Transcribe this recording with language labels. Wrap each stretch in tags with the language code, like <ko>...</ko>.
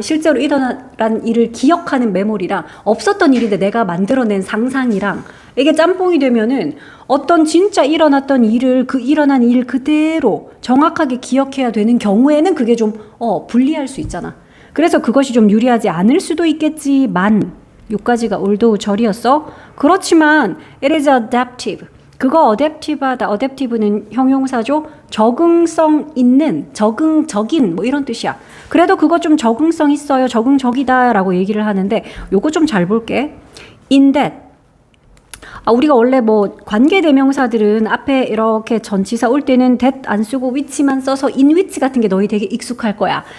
<ko>실제로 일어난 일을 기억하는 메모리랑 없었던 일인데 내가 만들어낸 상상이랑 이게 짬뽕이 되면은 어떤 진짜 일어났던 일을 그 일어난 일 그대로 정확하게 기억해야 되는 경우에는 그게 좀 불리할 수 있잖아. 그래서 그것이 좀 유리하지 않을 수도 있겠지만 요까지가 올도 절이었어. 그렇지만</ko> <en>it is adaptive.</en> <ko>그거 adaptive하다. adaptive는 형용사죠. 적응성 있는, 적인 뭐 이런 뜻이야. 그래도 그거 좀 적응성 있어요. 적응적이다 라고 얘기를 하는데 요거 좀 잘 볼게.</ko> <en>in that.</en> <ko>우리가 원래 뭐 관계대명사들은 앞에 이렇게 전치사 올 때는 that 안 쓰고 which만 써서 in which 같은 게 너희 되게 익숙할 거야.</ko>